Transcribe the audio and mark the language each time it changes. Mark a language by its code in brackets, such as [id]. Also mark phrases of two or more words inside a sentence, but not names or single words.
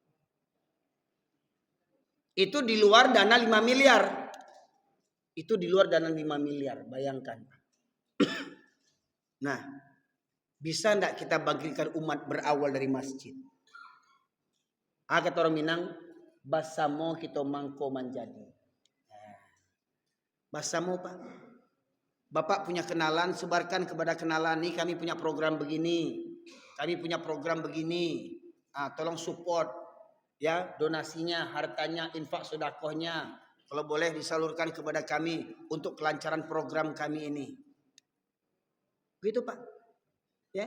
[id] Itu di luar dana 5 miliar. Itu di luar dana 5 miliar, bayangkan. Nah, bisa enggak kita bagikan umat berawal dari masjid? Kata orang Minang, [min] basamo kita mangko manjadi. [id] Basamo, Pak. Bapak punya kenalan, sebarkan kepada kenalan nih, kami punya program begini. Kami punya program begini. Tolong support ya, donasinya, hartanya, infak sedekahnya. Kalau boleh disalurkan kepada kami untuk kelancaran program kami ini. Begitu, Pak. Ya.